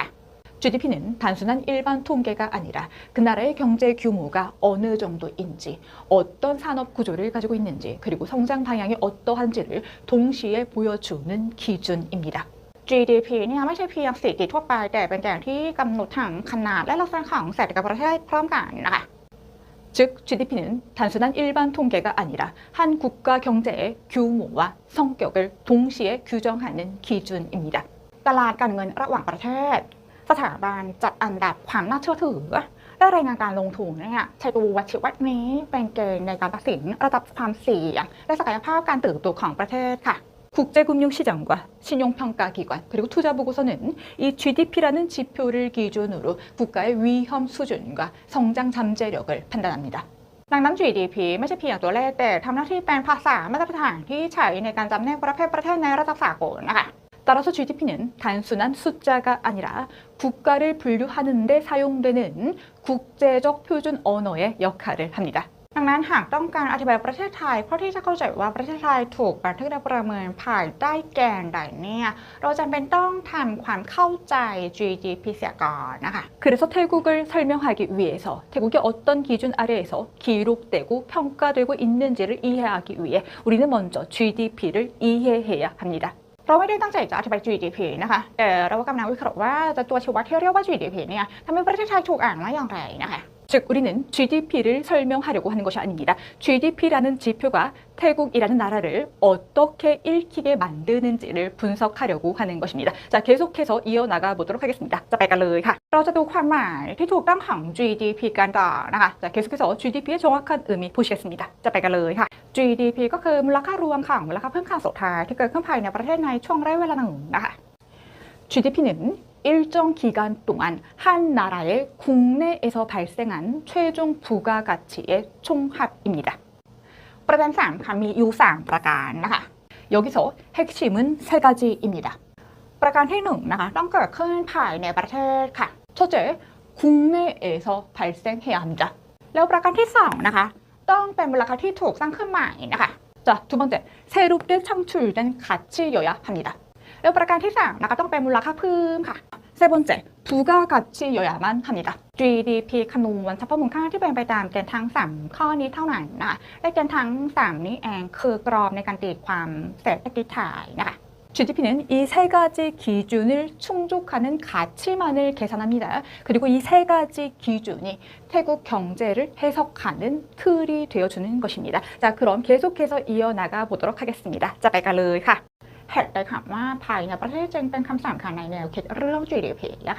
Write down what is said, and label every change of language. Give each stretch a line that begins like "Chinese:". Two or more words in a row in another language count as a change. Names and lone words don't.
Korean: GDP는 단순한 일반 통계가 아니라 그 나라의 경제 규모가 어느 정도인지, 어떤 산업 구조를 가지고 있는지, 그리고 성장 방향이 어떠한지를 동시에 보여주는 기준입니다.
Thai: GDP เนี่ยไม่ใช่เพียงสถิติทั่วไปแต่เป็นอย่างที่กำหนดทั้งขนาดและลักษณะของเศรษฐกิจประเทศพร้อมกันนะคะ
Korean: 즉 GDP는 단순한 일반 통계가 아니라 한 국가 경제의 규모와 성격을 동시에 규정하는 기준입니다.
Thai: ตลาดการเงินระหว่างประเทศสถาบันจัดอันดับความน่าเชื่อถือและรายงานการลงทุนเนี่ยใช้ตัววัดชี้วัดนี้เป็นเกณฑ์ในการตัดสินระดับความเสี่ยงและศักยภาพการเติบโตของประเทศค่ะ
Korean: 국제금융시장과 신용평가기관 그리고 투자보고서는 이 GDP라는 지표를 기준으로 국가의 위험 수준과 성장 잠재력을 판단합니다.
Thai: ดังนั้น GDP ไม่ใช่เพียงตัวเลขแต่ทำหน้าที่เป็นภาษามาตรฐานที่ใช้ในการจำแนกประเทศในระดับสากลนะคะ
Korean: 따라서 GDP는 단순한 숫자가 아니라 국가를 분류하는 데 사용되는 국제적 표준 언어의 역할을 합니다.
Thai: ดังนั้นหากต้องการอธิบายประเทศไทยเพื่อที่จะเข้าใจว่าประเทศไทยถูกบันทึกและประเมินภายใต้แกนใดเนี่ยเราจำเป็นต้องทำความเข้าใจ GDP เสียก่อนนะคะ
Korean: 그래서 태국을 설명하기 위해서 태국이 어떤 기준 아래에서 기록되고 평가되고 있는지를 이해하기 위해 우리는 먼저 GDP를 이해해야 합니다.
Thai: เราไม่ได้ตั้งใจจะอธิบาย GDP นะคะแต่เรากำลังวิเคราะห์ว่าจะตัวชี้วัดที่เรียกว่า GDP เนี่ยทำให้ประเทศไทยถูกอ่านว่าอย่างไรนะคะ
Korean: 즉 우리는 GDP를 설명하려고 하는 것이 아닙니다. GDP라는 지표가 태국이라는 나라를 어떻게 읽히게 만드는지를 분석하려고 하는 것입니다. 자, 계속해서 이어나가 보도록 하겠습니다. 자,
Thai: ไปกันเลยค่ะเราจะดูความหมายที่ถูกต้องของ GDP กันต่อนะคะ
Korean: 자, 계속해서 GDP의 정확한 의미 보시겠습니다.
Thai: จะไปกันเลยค่ะ GDP ก็คือมูลค่ารวมของมูลค่าเพิ่มค่าสุดท้ายที่เกิดขึ้นภายในประเทศในช่วงระยะเวลาหนึ่งนะคะ
Korean: GDP는 일정 기간 동안 한 나라의 국내에서 발생한 최종 부가가치의 총합입니다.
Thai: ประเด็น3ค่ะมีอยู่3ประการนะคะ
Korean: 여기서 핵심은 세 가지입니다.
Thai: ประการที่1นะคะต้องเกิดขึ้นภายในประเทศค่ะ
Korean: 첫째, 국내에서 발생해야 합니다.
Thai: แล้วประการที่2นะคะต้องเป็นมูลค่าที่ถูกสร้างขึ้นใหม่นะคะ
Korean: 자, 두 번째, 새롭게 창출된 가치여야 합니다.
Thai: แล้วประการที่3นะคะต้องเป็นมูลค่าเพิ่มค่ะ
Korean: 세 번째, 부가가치여야만 합니다.
Thai: GDP คำนวณเฉพาะมูลค่าที่เป็นไปตามเกณฑ์ทั้ง3ข้อนี้เท่านั้นนะคะและเกณฑ์ทั้ง3นี้เองคือกรอบในการตีความเศรษฐกิจไทยนะคะ
Korean: GDP는 이 세 가지 기준을 충족하는 가치만을 계산합니다. 그리고 이 세 가지 기준이 태국 경제를 해석하는 틀이 되어주는 것입니다. 자, 그럼 계속해서 이어나가 보도록 하겠습니다.
Thai: จะไปกันเลยค่ะเหตุใดคำว่าภายในประเทศจึงเป็นคำสั่งค่ะในแนวคิดเรื่อง GDP นะคะ